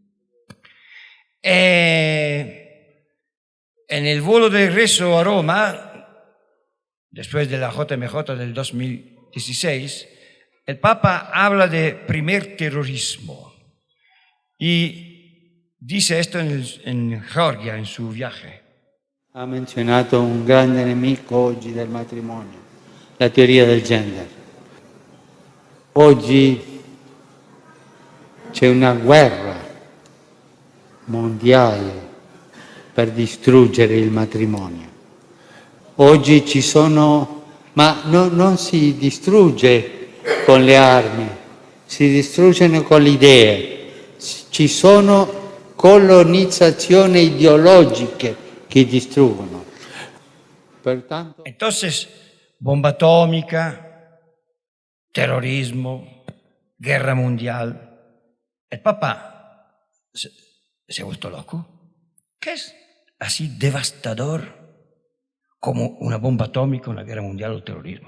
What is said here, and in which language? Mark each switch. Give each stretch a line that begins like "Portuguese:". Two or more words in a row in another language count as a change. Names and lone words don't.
Spanish: En el volo de regreso a Roma, después de la JMJ del 2016, el Papa habla de primer terrorismo y dice esto en Georgia, en su viaje.
Italian: Ha menzionato un grande nemico oggi del matrimonio, la teoria del gender. Oggi c'è una guerra mondiale per distruggere il matrimonio. Oggi ci sono, ma non si distrugge con le armi, si distruggono con le idee. Ci sono colonizzazioni ideologiche che distruggono. Pertanto...
Spanish: Entonces, bomba atómica, terrorismo, guerra mundial. El Papa se ha vuelto loco. ¿Qué es así devastador como una bomba atómica, una guerra mundial o el terrorismo?